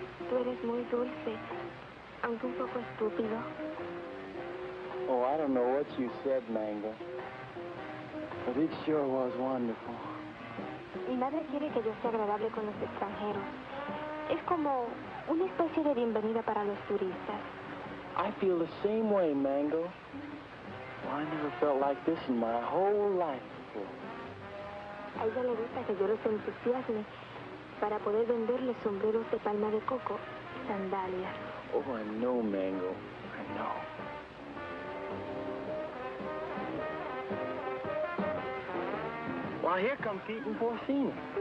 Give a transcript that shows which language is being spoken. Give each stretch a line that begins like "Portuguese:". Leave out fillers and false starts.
Spanish: Tú eres muy dulce, aunque un poco estúpido.
English: Oh, I don't know what you said, Mango, but it sure was wonderful.
Spanish: Mi madre quiere que yo sea agradable con los extranjeros. Es como una especie de bienvenida para los turistas.
English: I feel the same way, Mango. Well, I never felt like this in my whole life before.
Spanish: A ella le gusta que yo los entusiasme para poder venderles sombreros de palma de coco y sandalias.
English: Oh, I know, Mango. I know. Well, here come Pete and Porcino.